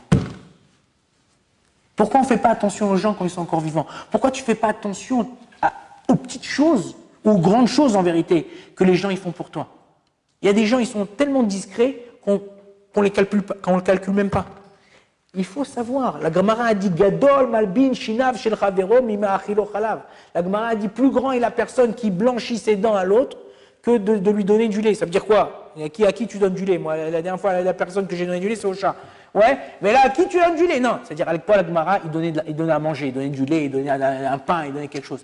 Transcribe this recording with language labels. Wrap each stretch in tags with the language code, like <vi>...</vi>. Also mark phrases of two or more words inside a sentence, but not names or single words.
<fr>Pourquoi on ne fait pas attention aux gens quand ils sont encore vivants? Pourquoi tu ne fais pas attention aux petites choses, aux grandes choses en vérité, que les gens ils font pour toi? Il y a des gens, ils sont tellement discrets qu'on les calcule pas, qu'on le calcule même pas. Il faut savoir. La Gemara a dit</fr> <he>גדול מלבין שיניו של חברו ממאכילו חלב.</he> <fr>La Gemara a dit plus grand est la personne qui blanchit ses dents à l'autre que de lui donner du lait. Ça veut dire quoi? À qui tu donnes du lait? Moi, la dernière fois, la personne que j'ai donné du lait, c'est au chat. Ouais, mais là, à qui tu donnes du lait? Non, c'est-à-dire avec quoi la Gemara, il donnait à manger, il donnait du lait, il donnait un pain, il donnait quelque chose.</fr>